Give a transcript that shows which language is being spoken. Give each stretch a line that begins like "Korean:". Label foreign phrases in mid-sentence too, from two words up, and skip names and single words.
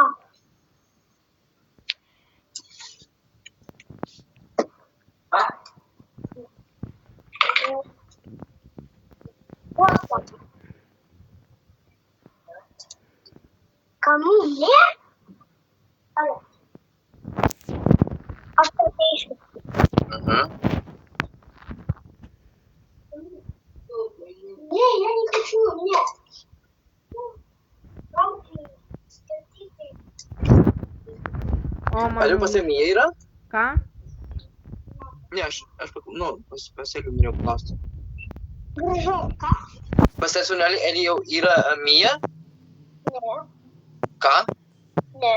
Lithuanian: Kamulė? Aš pateisiu.
Russian: Не, я не хочу, нет.
Lithuanian: O, Ar man... jau pasiėmė yra? Ką? Ne, pas Elių norėjau paklausti. Grįžau, ką? Pas senelį Elį jau yra Mija? Ne, Ką? ne.